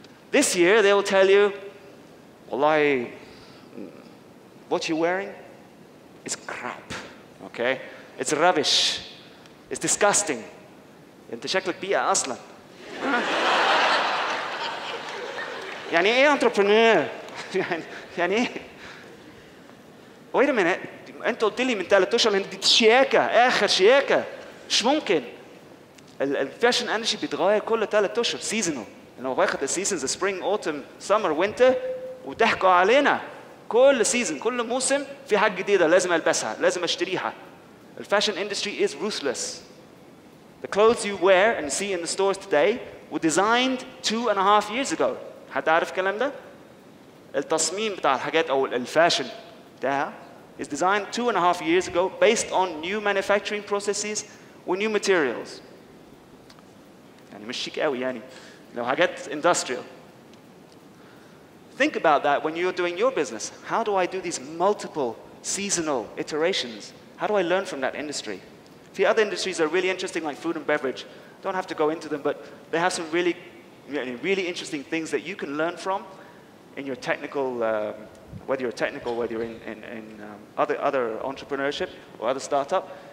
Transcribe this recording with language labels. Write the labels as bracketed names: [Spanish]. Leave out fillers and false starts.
[English] This year, they will tell you, Wallahi, what you're wearing is crap, okay? It's rubbish. It's disgusting. [Arabic] انت شكلك بيئة أصلاً. يعني إيه entrepreneur؟ يعني إيه؟ [English] Wait a minute. [Arabic] أنت قلت لي من 3 أشهر إن دي شياكة، آخر شياكة. مش ممكن. الفاشن اندستري بيتغير كل 3 أشهر سيزونال. لو باخد السيزونز سبرينج اوتم سمر وينتر وضحكوا علينا كل سيزون كل موسم في حاجه جديده لازم البسها لازم اشتريها. [English] الفاشن industry is ruthless. The clothes you wear and see in the stores today were designed 2.5 years ago. [Arabic] حد عارف الكلام ده؟ التصميم بتاع الحاجات او الفاشن ده [English] is designed 2.5 years ago based on new manufacturing processes with new materials. [Arabic] يعني مش شيك قوي يعني لو حاجات industrial. [English] Think about that when you're doing your business. How do I do these multiple seasonal iterations? How do I learn from that industry? The other industries are really interesting, like food and beverage. Don't have to go into them, but they have some really, really interesting things that you can learn from in your technical, whether you're technical, whether you're in other entrepreneurship or other startup.